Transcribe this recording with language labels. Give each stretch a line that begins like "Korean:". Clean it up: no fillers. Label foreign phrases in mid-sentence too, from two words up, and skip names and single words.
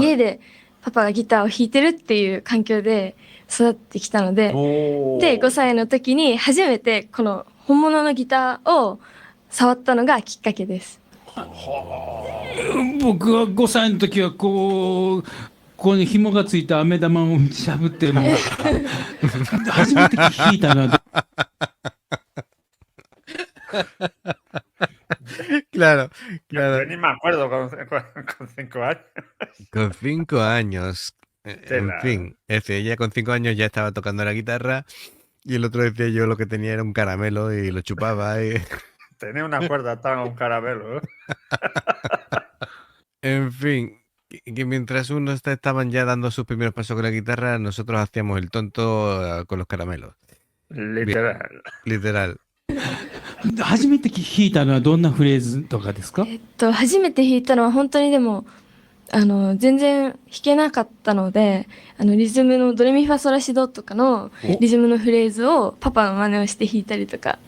Japanese: 家でパパがギターを弾いてるっていう環境で育ってきたので、で、5歳の時に初めてこの本物のギターを触ったのがきっかけです。僕は5歳の時はここに紐がついた飴玉をしゃぶってもう初めて弾いたのは
Spanish: Claro, Yo claro. ni me acuerdo con 5 años. Con 5 años. En Tela. fin, ella con 5 años ya estaba tocando la guitarra y el otro decía yo lo que tenía era un caramelo y lo chupaba. Tenía una cuerda atada a un caramelo. En fin, que mientras unos estaban ya dando sus primeros pasos con la guitarra, nosotros hacíamos el tonto con los caramelos. Literal. Literal.
Japanese: 初めて弾いたのはどんなフレーズとかですか？初めて弾いたのは本当にでも、全然弾けなかったので、リズムのドレミファソラシドとかのリズムのフレーズをパパの真似をして弾いたりとか。